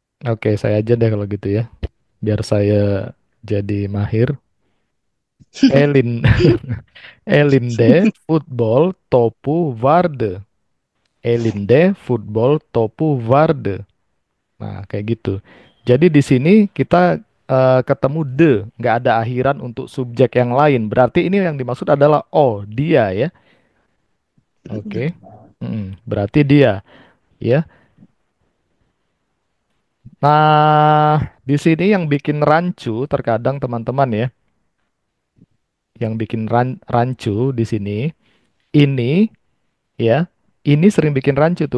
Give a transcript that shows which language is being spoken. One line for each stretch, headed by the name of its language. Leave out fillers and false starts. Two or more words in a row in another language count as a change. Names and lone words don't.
Indonesian: Oke, saya aja deh kalau gitu ya. Biar saya jadi mahir.
Turkish: Elin, Elinde Football Topu Varde. Elinde Football Topu Varde.
Indonesian: Nah, kayak gitu. Jadi di sini kita ketemu de, nggak ada akhiran untuk subjek yang lain. Berarti ini yang dimaksud adalah oh, dia ya. Oke. Berarti dia ya. Nah, di sini yang bikin rancu terkadang teman-teman ya, yang bikin rancu di sini ini ya, ini sering bikin rancu tuh.